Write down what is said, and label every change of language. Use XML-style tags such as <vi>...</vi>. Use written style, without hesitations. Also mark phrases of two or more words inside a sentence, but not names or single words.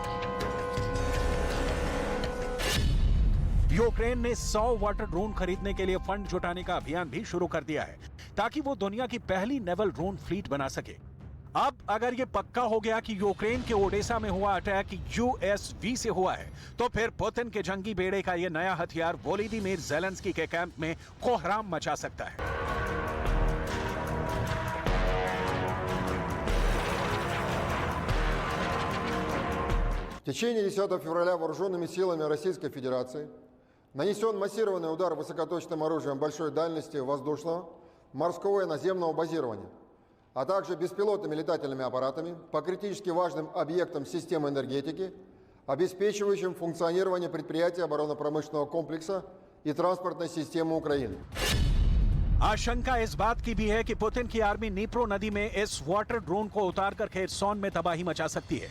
<hi>यूक्रेन ने 100</hi> <en>water drone</en> <hi>खरीदने के लिए फंड जुटाने का अभियान भी शुरू कर दिया है ताकि वो दुनिया की पहली</hi> <en>naval drone fleet</en> <hi>बना सके। अब अगर ये पक्का हो गया कि यूक्रेन के ओडेसा में हुआ अटैक USV से हुआ है, तो फिर पुतिन के जंगी बेड़े का ये नया हथियार वोलोदिमीर ज़ेलेंस्की के कैंप में कोहराम मचा सकता है।</hi> <ru>В течение 10 февраля вооруженными силами Российской Федерации нанесен массированный удар высокоточным оружием большой дальности воздушного, морского и наземного базирования, а также беспилотными летательными аппаратами по критически важным объектам системы энергетики, обеспечивающим функционирование предприятий оборонно-промышленного комплекса и транспортной системы Украины.</ru> <hi>आशंका इस बात की भी है कि पुतिन की आर्मी नीप्रो नदी में इस</hi> <en>water drone</en> <hi>को उतारकर खेरसोन में तबाही मचा सकती है।</hi>